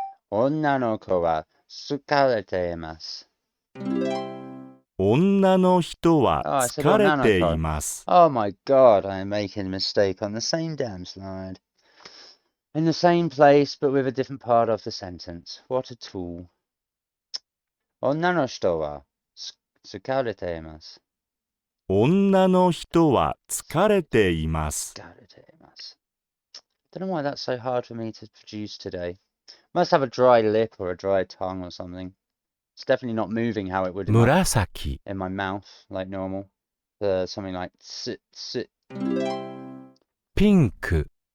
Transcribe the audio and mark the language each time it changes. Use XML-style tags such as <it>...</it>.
<ja>女の子は疲れています。女の人は</ja> <en>Oh, I said</en> <ja>疲れ "女の子." ています。</ja> <en>Oh my god, I'm making a mistake on the same damn slide. In the same place, but with a different part of the sentence. What a tool.</en> <ja>女の人は疲れています。女の人は疲れています。疲れています。</ja> <en>Don't know why that's so hard for me to produce today. Must have a dry lip or a dry tongue or something. It's definitely not moving how it would in</en> <ja>紫、</ja> <en>my mouth, like normal. Something like sit.</en> <ja>ピンク、</ja>